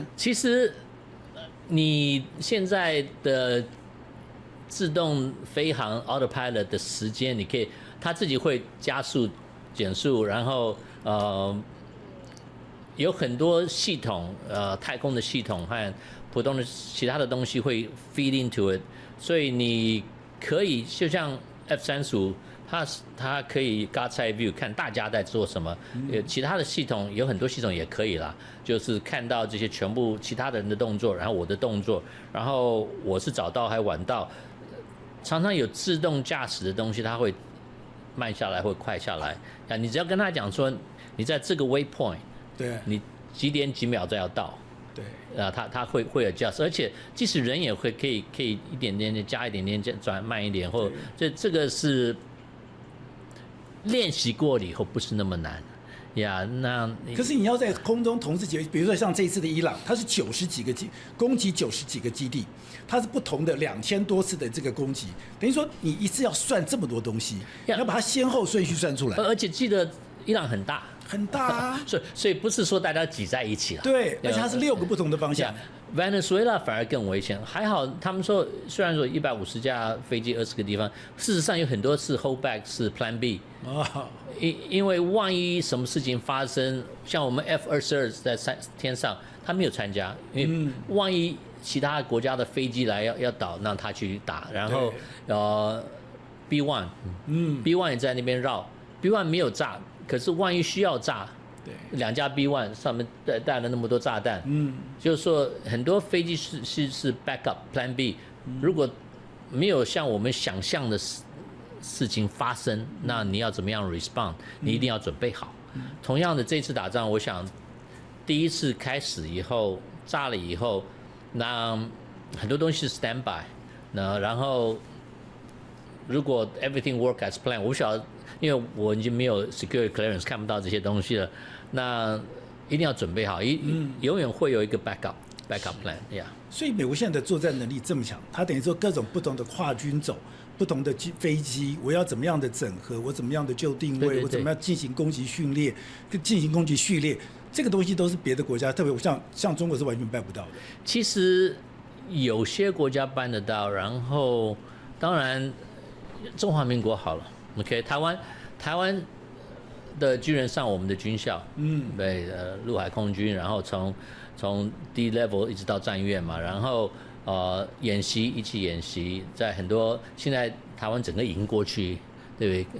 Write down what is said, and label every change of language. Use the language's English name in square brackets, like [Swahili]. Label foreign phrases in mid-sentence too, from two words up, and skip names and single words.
[Chinese] 其實你現在的自動飛航 autopilot 的時間，你可以它自己會加速、減速，然後有很多系統，太空的系統和普通的其他的東西會 [English] feed into it， [Chinese] 所以你可以就像 F-35。它可以 [English] God's eye view [Chinese] 看大家在做什麼，其他的系統有很多系統也可以啦，就是看到這些全部其他的人的動作，然後我的動作，然後我是早到還晚到，常常有自動駕駛的東西，它會慢下來或快下來，你只要跟他講說你在這個 waypoint，對，你幾點幾秒再要到。對，他會 adjust， 而且即使人也會可以一點點加一點點轉慢一點，或這個是。練習過了以後不是那麼難呀，那可是你要在空中同時解決，比如說像這一次的伊朗，它是90幾個攻擊90幾個基地，它是不同的2000多次的這個攻擊，等於說你一次要算這麼多東西，你要把它先後順序算出來，而且記得伊朗很大。很大啊，所以不是說大家擠在一起了。對，而且它是6個不同的方向。 Venezuela 反而更危險，還好他們說，雖然說150架飛機20個地方，事實上有很多次 holdback 是 [English] Plan B。 [Chinese] 因為萬一什麼事情發生，像我們 F-22在天上，他沒有參加，因為萬一其他國家的飛機來要倒，讓他去打，然後 B1 也在那邊繞 ，B1 沒有炸。可是萬一需要炸，對，2架 B1 上面帶了那麼多炸彈，就是說很多飛機是 [English] backup Plan B， [Chinese] 如果沒有像我們想象的事情發生，那你要怎麼樣 respond？你一定要準備好。同樣的，這次打仗，我想第一次開始以後炸了以後，那很多東西是 standby，那然後如果 [English] everything work as planned， [Chinese] 我不曉得。因為我已經沒有 [English] security clearance [Chinese] 看不到這些東西了，那一定要準備好，永遠會有一個 backup plan，yeah。所以美國現在的作戰能力這麼強，它等於說各種不同的跨軍種、不同的飛機，我要怎麼樣的整合，我怎麼樣的就定位，我怎麼樣進行攻擊訓練、進行攻擊序列，這個東西都是別的國家，特別像中國是完全辦不到的。其實有些國家辦得到，然後當然中華民國好了。OK， 台灣的軍人上我們的軍校，對，陸海空軍，然後從低 level 一直到戰院嘛，然後演習一起演習，在很多現在台灣整個營過去，對不對？